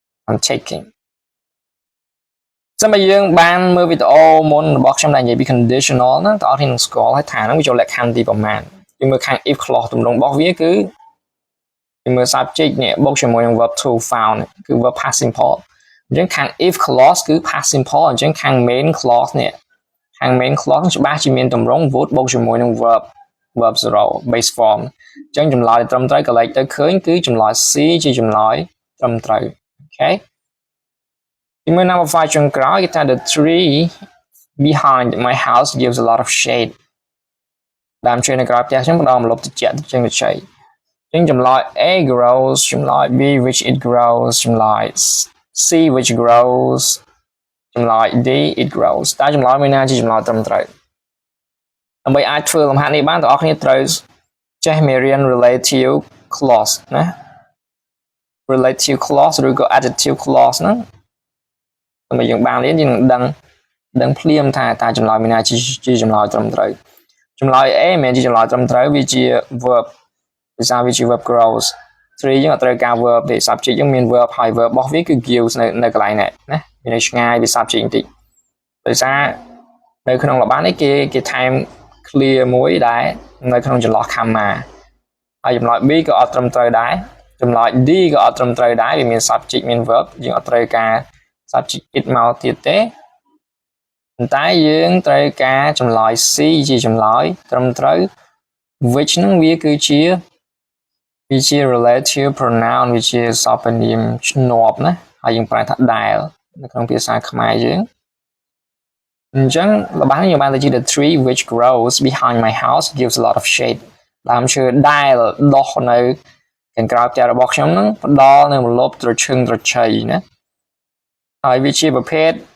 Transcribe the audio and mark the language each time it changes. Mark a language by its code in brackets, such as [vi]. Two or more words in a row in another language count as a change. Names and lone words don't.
[km] ចាំបើយើងបានមើលវីដេអូមុនរបស់ខ្ញុំដែលនិយាយពី conditional ហ្នឹងតើអរគ្នានឹងស្គាល់ហើយថាហ្នឹងវាចូលលក្ខខណ្ឌទីប្រមាណយើងមើលខាង [en] if clause [km] ទម្រង់របស់វាគឺយើងមើល subject នេះបូកជាមួយនឹង [en] verb to found [km] គឺ [en] verb past simple [km] អញ្ចឹងខាង [en] if clause [km] គឺ [en] past simple [km] អញ្ចឹងខាង [en] main clause [km] នេះខាង [en] main clause [km] ច្បាស់ជាមានទម្រង់ would បូក ជាមួយនឹង [en] verb 0 base form [km] អញ្ចឹងចម្លើយត្រឹមត្រូវកលេចទៅឃើញគឺចម្លើយ C ជាចម្លើយត្រឹមត្រូវអូ ខេទីមួយ number 5 ចុងក្រោយគេថា [en] the tree behind my house gives a lot of shade [km] ដើមឈើនៅក្រៅផ្ទះខ្ញុំផ្ដល់ម្លប់ត្រជាក់ជាងជ័យអញ្ចឹងចម្លើយ [en] A grows [km] ចម្លើយ [en] B which it grows [km] ចម្លើយ [en] C which grows [km] ចម្លើយ [en] D it grows [km] តើចម្លើយមួយណាជាចម្លើយត្រឹមត្រូវដើម្បីអាចធ្វើលំហាត់នេះបានបងប្អូនត្រូវចេះមេរៀន [en] relative clause [km] ណា [en] relative clause [km] ឬក៏ [en] adjective clause [km] ហ្នឹងដើម្បីយើងបានរៀនយើងនឹងដឹងភ្លាមថាតើចម្លើយមួយណាជាចម្លើយត្រឹមត្រូវចម្លើយ A មិនមែនជាចម្លើយត្រឹមត្រូវវាជា verb ភាសាវាជា [en] verb grows 3 [km] យើងអត់ត្រូវការ verb ទេ subject យើងមាន verb ហើយ verb របស់វាគឺ gives នៅកន្លែ ងនេះណាវានៅឆ្ងាយពី subject បន្តិចដោយសារនៅក្នុងរបាំនេះគេថែម clear មួយដែរនៅក្នុងចន្លោះ comma ហើយចម្លើយ B ក៏អត់ត្រឹមត្រូវដែរចម្លើយ D ក៏អត់ត្រឹមត្រូវដែរវាមាន subject មាន verb យើងអត់ត្រូវការ [en] subject it [km] មកទៀតទេប៉ុន្តែយើងត្រូវការចម្លើយ C ជាចម្លើយត្រឹមត្រូវ which ហ្នឹងវាគឺជា [en] relative pronoun [km] វាជាសព្វនាមឈ្នាប់ណាហើយយើងប្រើថាដែលនៅក្នុងភាសាខ្មែរយើងអញ្ចឹងរបស់នេះយើងបានទៅជា [en] the tree which grows behind my house gives a lot of shade [km] ដើមឈើដែលដុះនៅខាងក្រៅផ្ទះរបស់ខ្ញុំហ្នឹងផ្ដល់នៅម្លប់ត្រឈឹងត្រជ័យណាហើយវាជាប្រភេទ